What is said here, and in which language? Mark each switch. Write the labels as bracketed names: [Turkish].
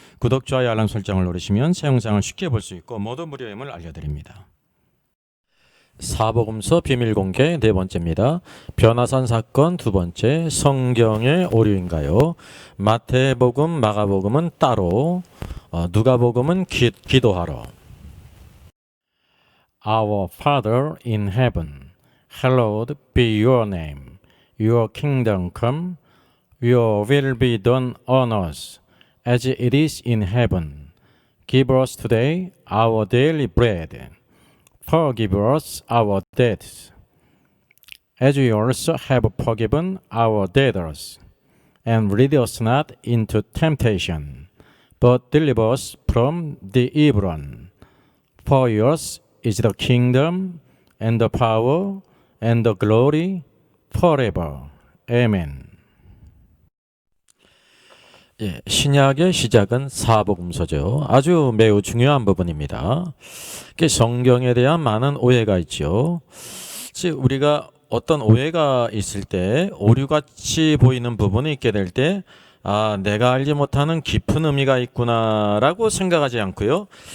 [Korean] 구독, 좋아요, 알람 설정을 누르시면 새 영상을 쉽게 볼 수 있고 모두 무료임을 알려드립니다. 사복음서 비밀공개 네 번째입니다. 변화산 사건 두 번째, 성경의 오류인가요? 마태복음, 마가복음은 따로, 누가복음은 기도하러. [English] Our Father in heaven, hallowed be your name. Your kingdom come, your will be done on earth as it is in heaven. Give us today our daily bread. Forgive us our debts, as we also have forgiven our debtors. And lead us not into temptation, but deliver us from the evil one. For yours is the kingdom, and the power, and the glory, forever. Amen. [Korean] 신약의 시작은 사복음서죠. 아주 매우 중요한 부분입니다. 성경에 대한 많은 오해가 있죠. 우리가 어떤 오해가 있을 때 오류같이 보이는 부분이 있게 될 때 내가 알지 못하는 깊은 의미가 있구나라고 생각하지 않고요.